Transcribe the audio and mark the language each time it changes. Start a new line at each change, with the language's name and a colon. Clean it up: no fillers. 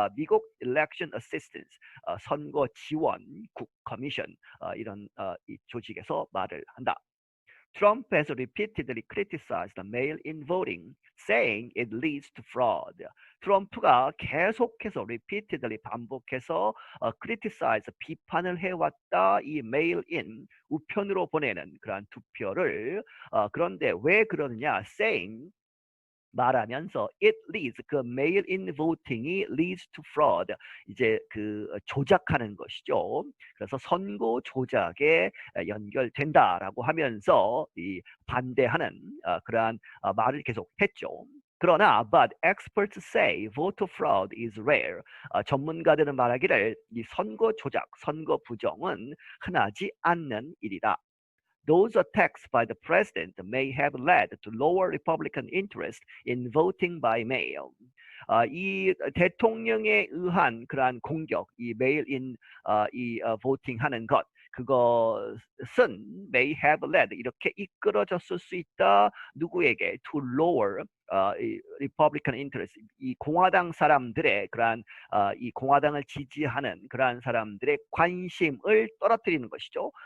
Korean: 미국 Election Assistance 선거 지원국 커미션 이런 이 조직에서 말을 한다.
English: Trump has repeatedly criticized the mail-in voting, saying it leads to fraud.
Korean: 트럼프가 계속해서 repeatedly 반복해서 criticize 비판을 해왔다 이 mail-in 우편으로 보내는 그러한 투표를 그런데 왜 그러느냐?
English: Saying 말하면서 it leads 그 mail-in voting이 leads to fraud
Korean: 이제 그 조작하는 것이죠. 그래서 선거 조작에 연결된다라고 하면서 이 반대하는 그러한 말을 계속 했죠. 그러나
English: but experts say voter fraud is rare.
Korean: 전문가들은 말하기를 이 선거 조작, 선거 부정은 흔하지 않는 일이다.
English: Those attacks by the president may have led to lower Republican interest in voting by mail.
Korean: 이 대통령에 의한 그러한 공격, 이 메일인 voting하는 것, 그것은
English: may have led
Korean: 이렇게 이끌어졌을 수 있다. 누구에게?
English: To lower
Korean: 이 Republican interest, 이 공화당 사람들의 그러한 이 공화당을 지지하는 그러한 사람들의 관심을 떨어뜨리는 것이죠.